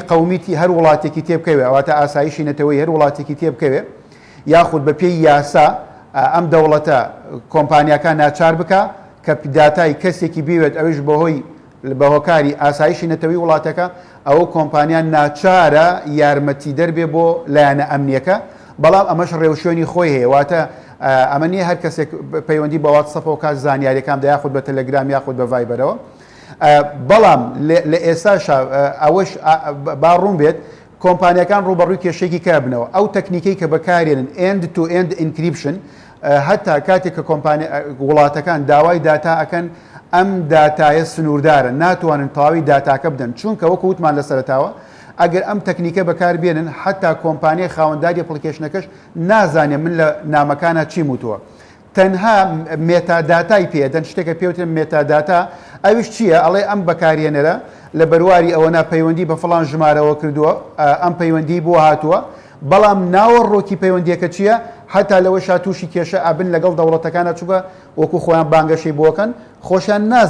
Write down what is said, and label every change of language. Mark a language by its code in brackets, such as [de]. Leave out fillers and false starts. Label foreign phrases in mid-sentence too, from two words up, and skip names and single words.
[ckb] قەومیتی هەر وڵاتێکی تێبکەوێ ئەواتە ئاسایشی نەتەوەی هەر وڵاتێکی تێبکەوێ یاخود بە پێی یاسا ئەم دەوڵەتە کۆمپانیەکان ناچار بکە کە داتای کەسێکی بوێت ئەوش بەهۆی بە هۆکاری ئاسایشی نەتەوەی وڵاتەکە ئەو کۆمپانیان ناچارە یارمەتی دەربێ بۆ لایەنە ئەمنیەکە بەڵام ئەمەش ڕێوشێنی خۆی هەیە واتە ئەمە نیە هەر کەسێک پەیوەندی بە واتسەپەوە کات زانیاریەکان یاخود بە تەلەگرام یاخود بە ڤایبەرەوە بەڵام لە ئێستاش ئەوەش باڕوون بێت کۆمپانیەکان ڕوبەڕووی کێشێکی کابنەوە ئەو تەکنیکەی کە بەکارێنن [en] end to end encryption [ckb] هەتا کاتێک کە وڵاتەکان داوای داتا ئەکەن ئەم داتایە سنووردارە ناتوانن تەواوی داتاکە بدەن چونکە وەکو وتمان لە سەرەتاوە ئەگەر ئەم تەکنیکە بەکاربێنن حتا کۆمپانیای خاوەنداری ئەپلیکیشنەکەش نازانێ من لە نامەکانە چی وتووە تەنها مێتاداتای پێدەن شتێکە پێوتن مێتاداتا ئەوش چییە ئەڵێ ئەم بەکارهێنەرە لە بەرواری ئەوە پەیوەندی بە فڵان ژمارەوە کردووە ئەم پەیوەندی بۆ هاتووە بەڵام ناوەڕۆکی پەیوەندیەکە چییە هەتا لەوە شاتوشی کێشە ئابن لەگەڵ دەوڵەتەکانە چووکە وەکو خۆیان بانگەشەی بۆکەن خۆشیان